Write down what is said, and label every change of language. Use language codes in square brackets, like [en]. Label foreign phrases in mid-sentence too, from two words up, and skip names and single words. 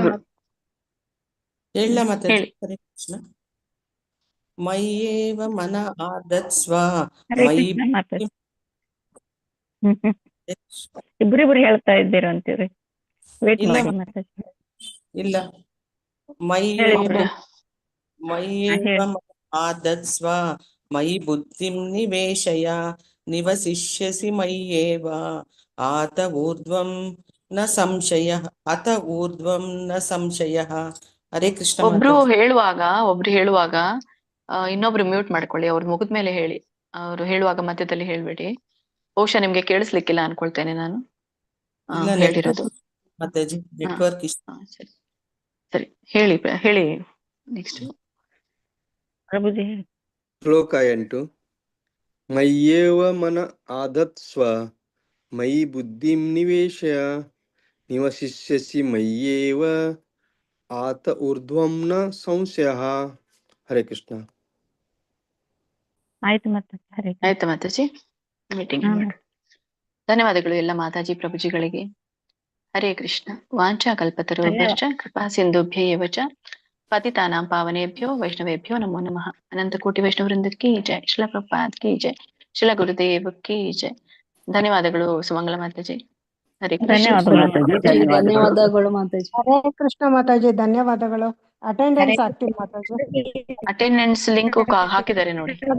[kn] ಹೇಳ ಮಾತಾಜಿ. ಹರೇ ಕೃಷ್ಣ. [sa] ಮಯ್ಯೇವ ಮನ ಆದತ್ಸ್ವ ಮಯಿ [kn] ಇಬ್ರಿಬ್ರು ಹೇಳ್ತಾ ಇದ್ದೀರ ಅಂತೀರಿ. ವೇಟ್ ಮಾಡಿ ಮಾತಾಜಿ. ಇಲ್ಲ. [sa] ಮಯ್ಯೇವ ಆದತ್ಸ್ವ ಮಯಿ ಬುದ್ಧಿಂ ನಿವೇಶಯ ನಿವಸಿಷ್ಯಸಿ ಮಯ್ಯೇವ ಆತ ಊರ್ಧ್ವಂ ನ ಸಂಶಯ ಅತ ಊರ್ಧ್ವಂ ನ ಸಂಶಯ. [kn] ಹರೇ ಕೃಷ್ಣ. ಒಬ್ರು ಹೇಳುವಾಗ ಇನ್ನೊಬ್ರು ಮ್ಯೂಟ್ ಮಾಡ್ಕೊಳ್ಳಿ, ಅವ್ರ ಮುಗಿದ ಮೇಲೆ ಹೇಳಿ. ಅವರು ಹೇಳುವಾಗ ಮಧ್ಯದಲ್ಲಿ ಹೇಳ್ಬೇಡಿ. ಬಹುಶಃ ನಿಮ್ಗೆ ಕೇಳಿಸ್ಲಿಕ್ಕಿಲ್ಲ ಅನ್ಕೊಳ್ತೇನೆ ನಾನು ಇಲ್ಲ ಹೇಳಿರೋದು. ಮಾತಾಜಿ [en] network issue. [kn] ಸರಿ ಸರಿ ಹೇಳಿ ನೆಕ್ಸ್ಟ್ ಪ್ರಭುಜಿ. ಶ್ಲೋಕ 8. [sa] ಮಯ್ಯೇವ ಮನ ಆಧತ್ಸ್ವ ಮಯಿ ಬುದ್ಧಿಂ ನಿವೇಶಯ ನಿವಸಿಷ್ಯಸಿ ಮಯ್ಯೇವ ಆತ ಊರ್ಧ್ವಂ ನ ಸಂಶಯಃ. [kn] ಹರೇ ಕೃಷ್ಣ. ಆಯ್ತು ಮಾತಾಜಿ. ಹರೇ ಆಯ್ತು ಮಾತಾಜಿ, ಮೀಟಿಂಗ್ ಧನ್ಯವಾದಗಳು ಎಲ್ಲ ಮಾತಾಜಿ ಪ್ರಭುಜಿಗಳಿಗೆ. [sa] ಹರೇ ಕೃಷ್ಣ. ವಾಂಛಾ ಕಲ್ಪತರುಭ್ಯಶ್ಚ ಕೃಪಾ ಸಿಂಧುಭ್ಯ ಏವ ಚ ಪತಿತಾನಾಂ ಪಾವನೇಭ್ಯೋ ವೈಷ್ಣವೇಭ್ಯೋ ನಮೋ ನಮಃ. [hi] अनंत कोटि वैष्णववृंद की जय। शिल प्रभुपाद की जय। शिल गुरुदेव की जय. [kn] ಧನ್ಯವಾದಗಳು ಸುಮಂಗಲ ಮಾತಾಜಿ. ಹರೇ ಕೃಷ್ಣ. ಧನ್ಯವಾದಗಳು ಮಾತಾಜಿ. ಹರೇ ಕೃಷ್ಣ ಮಾತಾಜಿ, ಧನ್ಯವಾದಗಳು. ಅಟೆಂಡೆನ್ಸ್ ಆಗ್ತೀನಿ ಮಾತಾಜಿ. [en] attendance link [kn] ಹಾಕಿದ್ದಾರೆ ನೋಡಿ.